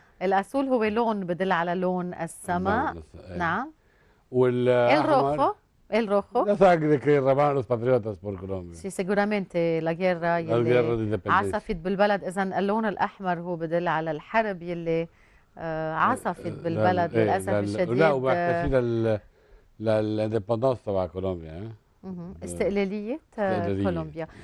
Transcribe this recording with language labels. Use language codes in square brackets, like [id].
[ar] الأسول هو لون بدل على لون السماء. نعم. والأحمر. [es] El rojo. La sangre que derramaron los patriotas por Colombia. سي seguramente la guerra [ar] يلي عصفت بالبلد. إذا اللون الأحمر هو بدل على الحرب يلي عصفت بالبلد للأسف الشديد. لا وبحكي للاندبندانس تبع كولومبيا. استقلالية كولومبيا.